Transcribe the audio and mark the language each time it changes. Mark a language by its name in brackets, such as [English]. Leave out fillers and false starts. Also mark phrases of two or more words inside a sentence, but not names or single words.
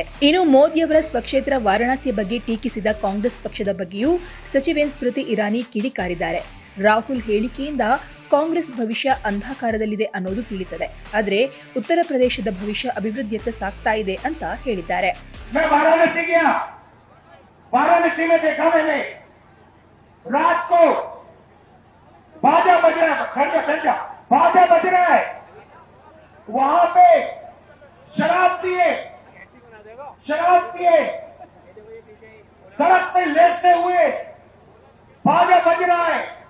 [Kannada] ಇನ್ನು ಮೋದಿಯವರ ಸ್ವಕ್ಷೇತ್ರ ವಾರಣಾಸಿಯ ಬಗ್ಗೆ ಟೀಕಿಸಿದ ಕಾಂಗ್ರೆಸ್ ಪಕ್ಷದ ಬಗ್ಗೆಯೂ ಸಚಿವೆ ಸ್ಮೃತಿ ಇರಾನಿ ಕಿಡಿಕಾರಿದ್ದಾರೆ. ರಾಹುಲ್ ಹೇಳಿಕೆಯಿಂದ ಕಾಂಗ್ರೆಸ್ ಭವಿಷ್ಯ ಅಂಧಕಾರದಲ್ಲಿದೆ ಅನ್ನೋದು ತಿಳಿಯುತ್ತದೆ, ಆದರೆ ಉತ್ತರ ಪ್ರದೇಶದ ಭವಿಷ್ಯ ಅಭಿವೃದ್ಧಿಯತ್ತ ಸಾಗ್ತಾ ಇದೆ ಅಂತ ಹೇಳಿದ್ದಾರೆ. [Hindi] वाराणसी में देखा मैंने रात को बाजा बज रहा है, बाजा बज रहा है, वहां पे शराब पिए सड़क पे लेटते हुए बाजा बज रहा है।